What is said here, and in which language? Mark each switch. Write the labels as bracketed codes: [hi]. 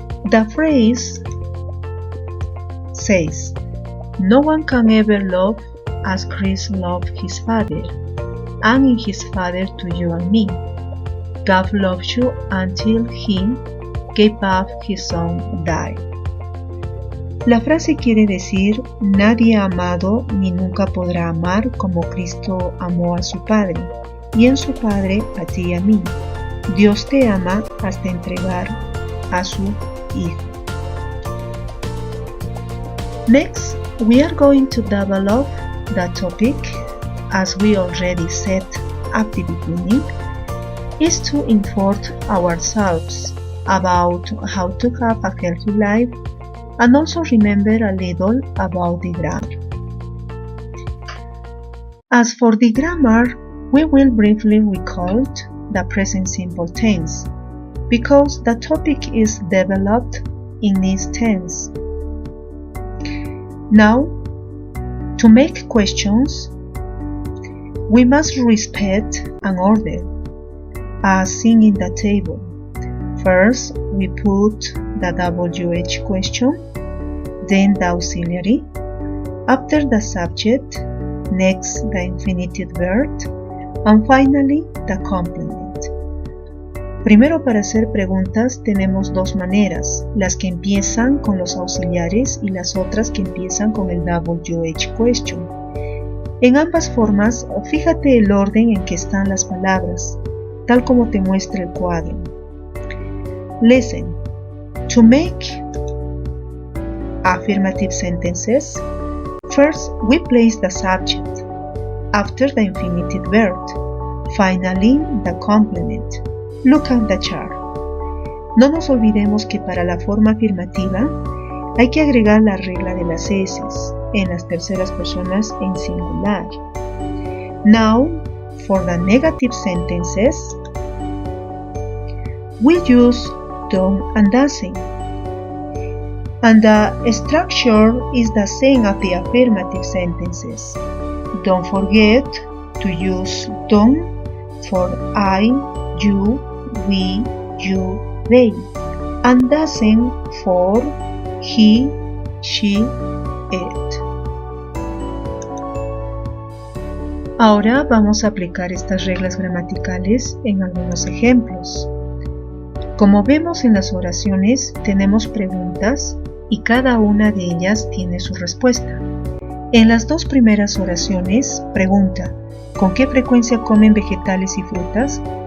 [en] The phrase says, "No one can ever love as Christ loved his Father, and in his Father to you and me. God loves you until He gave up His Son died." [es] La frase quiere decir, nadie ha amado ni nunca podrá amar como Cristo amó a su Padre, y en su Padre a ti y a mí. Dios te ama hasta entregar a su Hijo. [en] Next, we are going to develop the topic, as we already said at the beginning, is to inform ourselves about how to have a healthy life and also remember a little about the grammar. As for the grammar, we will briefly recall the present simple tense, because the topic is developed in this tense. Now, to make questions, we must respect an order, as seen in the table. First, we put the WH question, then the auxiliary, after the subject, next the infinitive verb, and finally the complement. [es] Primero, para hacer preguntas tenemos dos maneras, las que empiezan con los auxiliares y las otras que empiezan con el WH question. En ambas formas, fíjate el orden en que están las palabras, tal como te muestra el cuadro. [en] Listen. To make affirmative sentences, first we place the subject, after the infinitive verb, finally the complement. Look at the chart. [es] No nos olvidemos que para la forma afirmativa hay que agregar la regla de las eses en las terceras personas en singular. [en] Now, for the negative sentences, we use don't and doesn't. And the structure is the same as the affirmative sentences. Don't forget to use don't for I, you, we, you, they, and doesn't for he, she, it. [es] Ahora vamos a aplicar estas reglas gramaticales en algunos ejemplos. Como vemos en las oraciones, tenemos preguntas y cada una de ellas tiene su respuesta. En las dos primeras oraciones, pregunta, ¿con qué frecuencia comen vegetales y frutas?